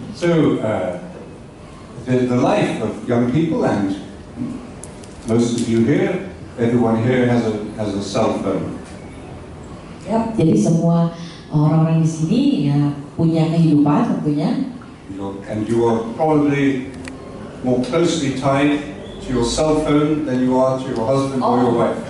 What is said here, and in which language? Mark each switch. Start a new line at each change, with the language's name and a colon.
English: So the life of young people, and most of you here, everyone here has a cell phone.
Indonesian: Yap, jadi semua orang-orang di sini ya punya kehidupan tentunya.
English: And you are probably more closely tied to your cell phone than you are to your husband or your wife.